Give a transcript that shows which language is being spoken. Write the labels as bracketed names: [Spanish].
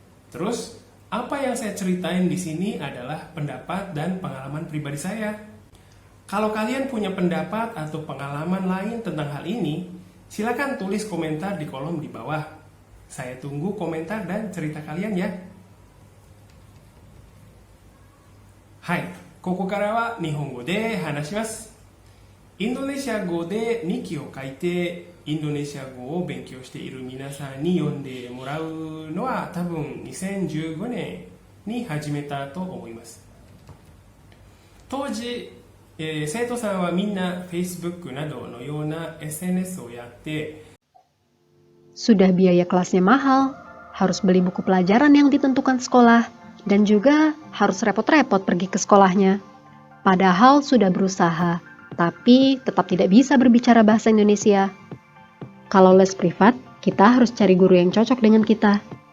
[Indonesian] Terus, apa yang saya ceritain di sini adalah pendapat dan pengalaman pribadi saya. Kalau kalian punya pendapat atau pengalaman lain tentang hal ini, silakan tulis komentar di kolom di bawah. Saya tunggu komentar dan cerita kalian ya. [Japanese] Hai, ここからは日本語で話します。インドネシア語で日記を書いて、インドネシア語を勉強している皆さんに読んでもらうのは多分2015年に始めたと思います。当時、生徒さんはみんな Facebook などのような SNS をやって、 [Indonesian] Sudah biaya kelasnya mahal, harus beli buku pelajaran yang ditentukan sekolah, dan juga harus repot-repot pergi ke sekolahnya. Padahal sudah berusaha, tapi tetap tidak bisa berbicara bahasa Indonesia. Kalau les privat, kita harus cari guru yang cocok dengan kita.